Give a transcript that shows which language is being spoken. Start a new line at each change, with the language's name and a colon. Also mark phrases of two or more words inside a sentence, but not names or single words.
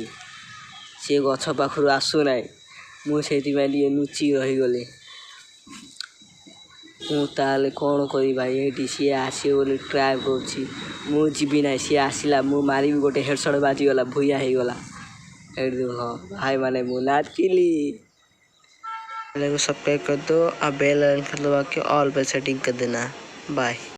Odia: ସିଏ ଗଛ ପାଖରୁ ଆସୁନାହିଁ। ମୁଁ ସେଇଥିପାଇଁ ଟିକେ ଲୁଚି ରହିଗଲି। ମୁଁ ତାହେଲେ କ'ଣ କରିବି ଭାଇ? ଏଇଠି ସିଏ ଆସିବ ବୋଲି ଟ୍ରାଏ କରୁଛି। ମୁଁ ଯିବି ନାହିଁ। ସିଏ ଆସିଲା, ମୁଁ ମାରିବି, ଗୋଟେ ହେଡ଼ସଟ୍ ବାଜିଗଲା, ଭୂୟା ହେଇଗଲା। ଏଇଠି ହଁ ଭାଇମାନେ, ମୁଁ ନାଚିଲି।
Hindi: चैनल को सब्सक्राइब कर दो और
English: bell icon
Hindi: दबा के ऑल पे सेटिंग कर देना। बाय।